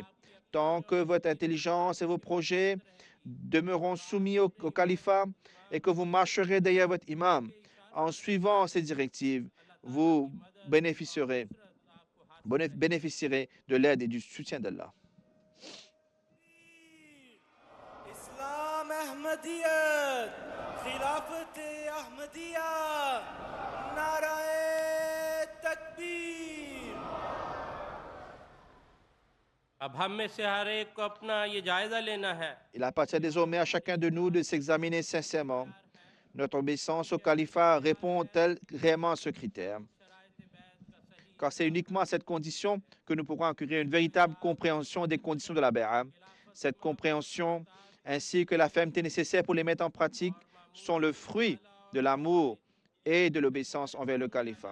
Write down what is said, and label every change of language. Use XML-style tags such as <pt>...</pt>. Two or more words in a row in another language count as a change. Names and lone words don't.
<fr>Tant que votre intelligence et vos projets demeureront soumis au califat et que vous marcherez derrière votre imam en suivant ses directives, vous bénéficierez de l'aide et du soutien d'Allah.</fr> <ur>اسلام احمدیت خلافت احمدیہ نعرۂ تکبیر اب ہم میں سے ہر ایک کو اپنا یہ جائزہ لینا ہے</ur> <fr>Il appartient désormais à chacun de nous de s'examiner sincèrement. Notre obéissance au califat répond-elle réellement à ce critère? Car c'est uniquement à cette condition que nous pourrons acquérir une véritable compréhension des conditions de la Bay'a. Cette compréhension, ainsi que la fermeté nécessaire pour les mettre en pratique, sont le fruit de l'amour et de l'obéissance envers le califat.</fr>